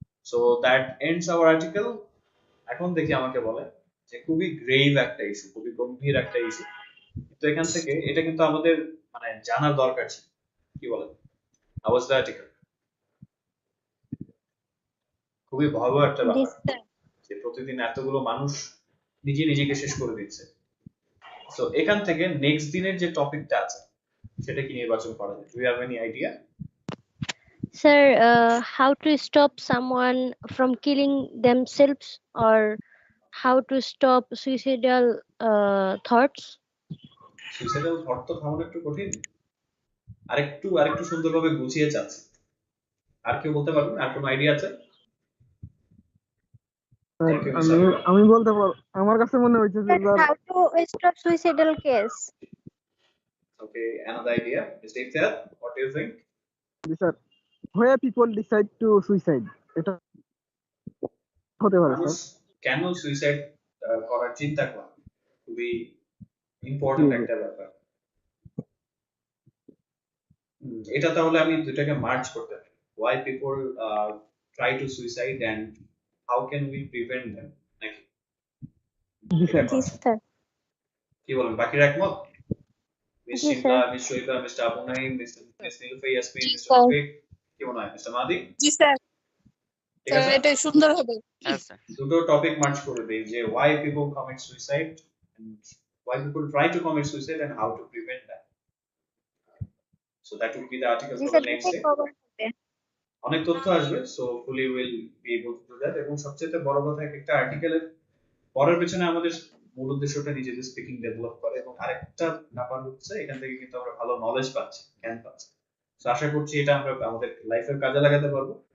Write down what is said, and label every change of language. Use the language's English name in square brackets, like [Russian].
[English] So that ends our article. [Bangla] এখন দেখি আমাকে বলে যে খুবই গ্রেভ একটা ইস্যু, খুবই গম্ভীর একটা ইস্যু, তো এখান থেকে এটা কিন্তু আমাদের মানে জানার দরকার ছিল। কি বলেন? [English] How was the article? [Bangla] খুবই ভয়াবহ একটা ব্যাপার যে প্রতিদিন এতগুলো মানুষ নিজেকে শেষ করে দিচ্ছে। সো এখান থেকে নেক্সট দিনের যে টপিকটা আছে সেটা কি নির্বাচন করা যায়? [English] Do you have any idea? Sir, how to stop someone from killing themselves, or how to stop suicidal thoughts? [Bangla] Suicidal thought তো থামানো একটু কঠিন, আরেকটু সুন্দরভাবে গুছিয়ে চাচ্ছি। আর কেউ বলতে পারবেন? আর কোনো আইডিয়া আছে? আমি বলতে পারবো, আমার কাছে মনে হচ্ছে যে [English] how to stop suicidal case. Okay, another idea. Mr. Iftar, what do you think? Sir, where people decide to suicide, [Bangla] এটা হতে পারে মানুষ স্যার। কেন সুইসাইড করার চিন্তা করে, খুবই ইম্পর্টেন্ট একটা ব্যাপার। এটা তাহলে আমি দুটাকে মার্জ করতে পারি। [English] Why people try to suicide and how can we prevent them? [Bangla] নাকি? জি স্যার। কি বলেন, বাকিরা একমত? Miss Shimla, miss শৈবা, mister Abu Naim, miss Nilufa, Yasmin, mister Rafiq, কি মনে হয় মিস্টার মাদি? জি স্যার, ঠিক আছে, এটা সুন্দর হবে। দুটো টপিক মার্চ করে দেই যে [English] why people commit suicide and why people try to commit suicide and how to prevent that. So that will be the article for the next day. [Bangla] অনেক তথ্য আসবে, [English] so hopefully we'll be able to do that. [Bangla] এবং সবচেয়ে বড় কথা, একটা আর্টিকেলের পড়ার পেছনে আমাদের মূল উদ্দেশ্যটা নিজেদের স্পিকিং ডেভেলপ করে, এবং আরেকটা ব্যাপার হচ্ছে এখান থেকে কিন্তু আমরা ভালো নলেজ পাচ্ছি, জ্ঞান পাচ্ছি। তো আশা করছি এটা আমরা আমাদের লাইফের কাজে লাগাতে পারবো।